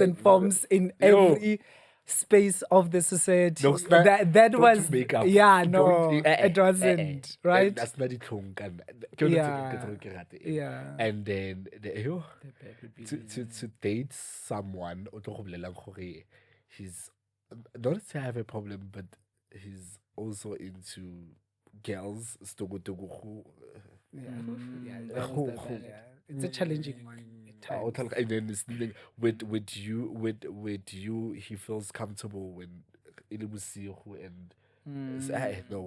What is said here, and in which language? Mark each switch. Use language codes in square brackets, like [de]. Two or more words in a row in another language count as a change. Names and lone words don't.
[en] and forms in Yo. every space of the society. No, it's not- that don't was make up. yeah, Don't- no, it wasn't right. That's not the tongue. Yeah. And then The bad would be to date someone [tn] o tlo go bolelang gore [en] he's not to have a problem, but he's also into girls. Yeah, that that was was the the bad. yeah. It's a challenging one at times. And then it's like with you, he feels comfortable when it was and no,